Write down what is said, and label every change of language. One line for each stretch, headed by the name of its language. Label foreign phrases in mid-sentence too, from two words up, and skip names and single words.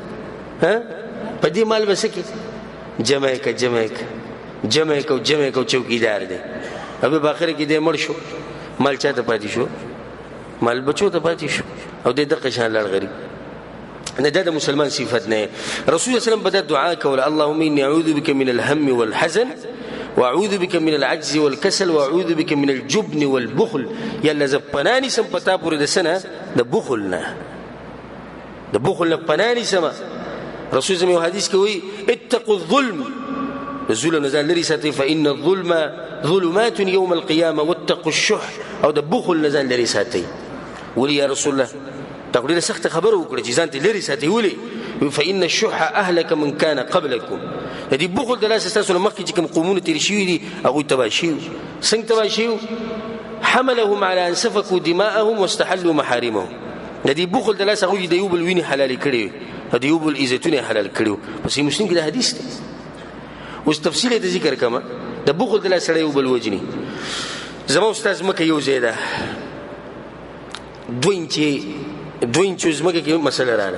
Pashto: په دې مال به څه کې جمع یې که چوکیدار دی. ابه په آخره کې دی مړ شو، مال چا ته پاتې شو؟ مال بچو ته پاتې شو او دی دقه شان لاړ غریب. نه دا د مسلمان صفت نه. رسول الله به دا دعا کوله
Arabic: اللهم اني اعوذ بك من الهم والحزن واعوذ بك من العجز والكسل واعوذ بك من الجبن والبخل.
Pashto: یا الله زه پناه نیسم په تا پورې د څه نه؟ د بخل نه پناه نیسم. رسول الله یو حدیث کې وایي
Arabic: اتقوا الظلم،
Pashto: الظلم نه ځان لرې ساتئ،
Arabic: فإن الظلم ظلمات يوم القيامة واتقوا الشح،
Pashto: او د بخل نه ځان لرې ساتئ. ولې یا رسول الله تا ډېره سخته خبره وکړه چې ځان ته لرې ساتئ. ولې؟
Arabic: فإن الشح أهلك من كان قبلكم.
Pashto: د دې بخل د لاسه ستاسو نه مخکې چې کوم قومونه تېر شوي دي هغوی تباه شوي. څنګه تباه شوي؟
Arabic: حملهم على أن سفكوا دماءهم واستحلوا محارمهم.
Pashto: د دې بخل د لاسه هغوی د یو بل وینې حلالې کړې، د یو بل عزتونه حلال کړي. په صحیح مسلم کې دا حدیث دی. اوس تفصیل یې ذکر کړم. د بخل د لاسه سړی یو بل وجني. زما استاد ځمکه یو ځای ده، 2 انچو ځمکه کې مسله راغله.